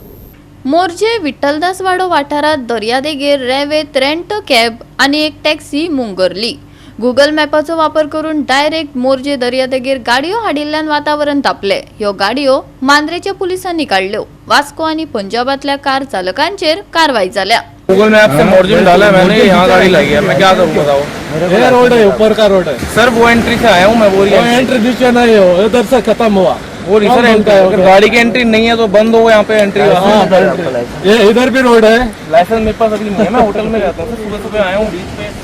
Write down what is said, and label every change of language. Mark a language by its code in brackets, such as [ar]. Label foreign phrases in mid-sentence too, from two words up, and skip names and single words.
[kok] मोरजे विठ्ठलदास वाडो वाठारात दर्यादेगेर रेवेत [en] rent cab [kok] आणि एक टॅक्सी मुंगरली. गुगल मॅपाचो वापर करून डायरेक्ट मोरजे दर्यादेगेर गाडयो हाडिल्ल्यान वातावरण तापले. ह्यो गाडयो मांद्रेच्या पुलिसांनी काढल्यो. वास्को आणि पंजाबातल्या कार चालकांचेर कारवाई जाल्या. [hi] गूगल मैप से मोरजे में डाला मैंने, यहाँ गाड़ी लगी है, मैं क्या करूँ बताओ? ये रोड है, ऊपर का रोड है सर, वो एंट्री से आया हूँ मैं, वो एंट्री नीचे नहीं हो, इधर से खत्म हुआ. वो सर एंट्री, अगर गाड़ी की एंट्री नहीं है तो बंद हो, यहाँ पे एंट्री. ये इधर भी रोड है. लाइसेंस मेरे पास अभी नहीं है, मैं होटल में रहता हूँ, सुबह सुबह आया हूँ बीच में.